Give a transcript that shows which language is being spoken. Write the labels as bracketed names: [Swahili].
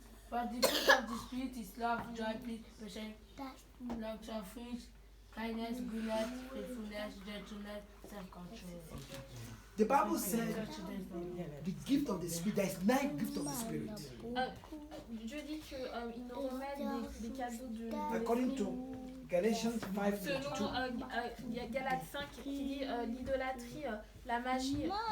[English] But the fruit of the Spirit is love, joy, peace, patience, long-suffering, kindness, goodness, faithfulness, gentleness, self-control. The Bible said the gift of the Spirit, there is 9 gifts of the Spirit. [French] Dieu dit qu'il nous remet des cadeaux de [English] According to Galatians 5:22. [French] Selon Galates 5 qui dit l'idolâtrie, la magie.